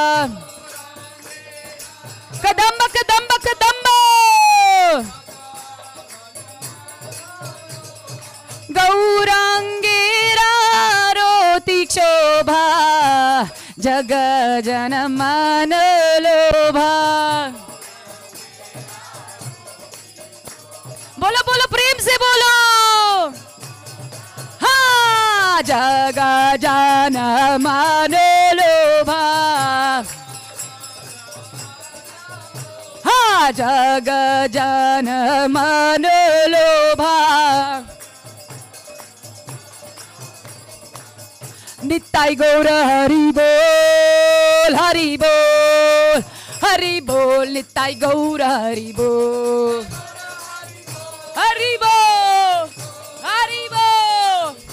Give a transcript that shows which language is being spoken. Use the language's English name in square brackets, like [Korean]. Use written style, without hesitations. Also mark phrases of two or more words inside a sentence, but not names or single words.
[Bangla] Kadamba, Kadamba, Kadamba. গৌরাঙ্গের রতি শোভা জগ জনমনোলোভা. [Hindi] बोलो बोलो प्रेम से बोलो. [Bangla] हा জগ জনমনোলোভা. হা জগ জনমনোলোভা. নিতাই গৌর হরি বোল, হরি বোল. হরি বোল, নিতাই গৌর হরি বোল. হরি বোল, হরি বোল.